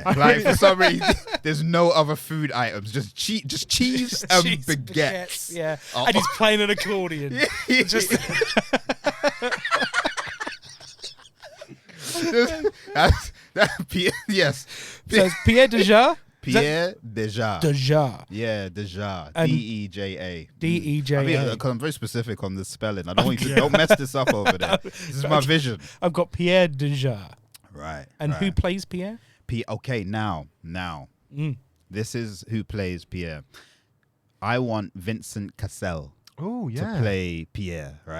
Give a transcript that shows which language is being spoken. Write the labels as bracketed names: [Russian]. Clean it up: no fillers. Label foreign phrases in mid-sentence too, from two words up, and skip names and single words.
[English] For some reason, there's no other food items. Just cheese and baguettes. Yeah. And he's playing an accordion. Just yes. So it's Pierre Deja. Pierre Deja. Deja. Yeah, Deja. And Deja. Deja. I'm very specific on the spelling. I don't want you to don't mess this up over there. This is my vision. I've got Pierre Deja. Right. And who plays Pierre? Okay, now. This is who plays Pierre. I want Vincent Cassel to play Pierre, right?